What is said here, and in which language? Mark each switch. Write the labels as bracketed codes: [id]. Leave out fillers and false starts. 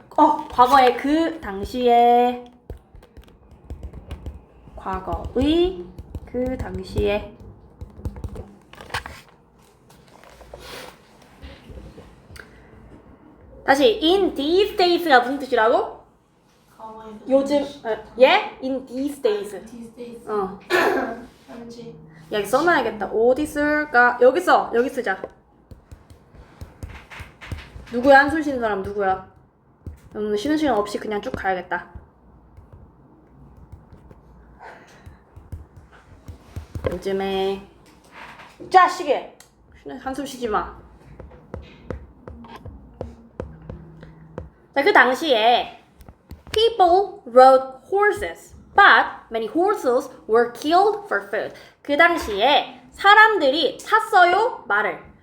[ko] 과거의 그 당시에. 과거의 그 당시에. 다시, [en] in these days [ko] 가 무슨 뜻이라고? 요즘, [en] in these days. These days. [ko] 현지. 여기 써놔야겠다. 어디 쓸까? 여기 써. 여기 쓰자. 누구야? 한숨 쉬는 사람 누구야? 오늘 쉬는 시간 없이 그냥 쭉 가야겠다. 요즘에 자식이 한숨 쉬지 마. 자, 그 당시에 [en] people rode horses, but many horses were killed for food. [ko] 그 당시에 사람들이 탔어요, 말을.